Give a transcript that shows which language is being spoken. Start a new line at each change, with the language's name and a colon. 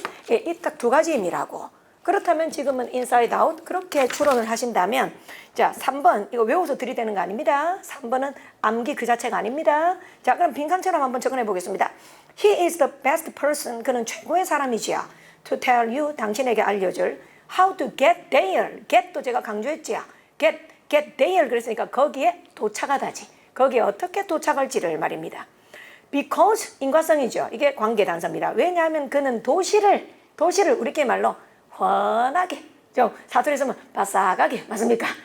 Korean: 예, 이 딱 두 가지 의미라고. 그렇다면 지금은 인사이드 아웃 그렇게 추론을 하신다면, 자, 3번 이거 외워서 들이대는 거 아닙니다. 3번은 암기 그 자체가 아닙니다. 자, 그럼 빈칸처럼 한번 적어내 보겠습니다.
English: He is the best person.
Korean: 그는 최고의 사람이지요.
English: To tell you,
Korean: 당신에게 알려줄.
English: How to get there.
Korean: get도 제가 강조했지요. get there 그랬으니까 거기에 도착하다지. 거기에 어떻게 도착할지를 말입니다. Because 인과성이죠. 이게 관계 단서입니다. 왜냐하면 그는 도시를 우리끼리 말로 훤하게, 좀 사투리 쓰면 바싹하게, 맞습니까?